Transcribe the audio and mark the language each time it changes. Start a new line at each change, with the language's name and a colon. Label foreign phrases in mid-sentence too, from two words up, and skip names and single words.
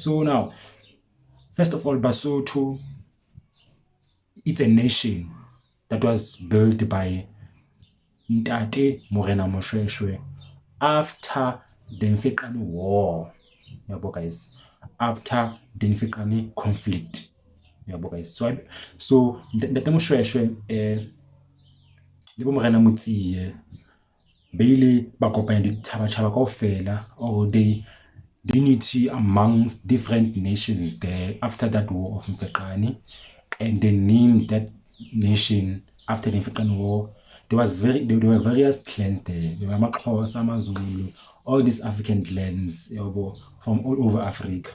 English: So now, first of all, Basotho, it's a nation that was built by Ntate Morena Moshweshwe after the Mfekani War. Yeah, guys, after the Mfekani conflict. Yeah, guys. So
Southern Sotho: Ntate Moshweshwe le bo Morena Motsiye ba ile ba kopanya ditjhaba kaofela,
English: or the unity amongst different nations there after that war of Mfekani, and they named that nation after the Mfekani war. There were various clans there. There were Amaxhosa, Amazulu, all these African clans from all over Africa.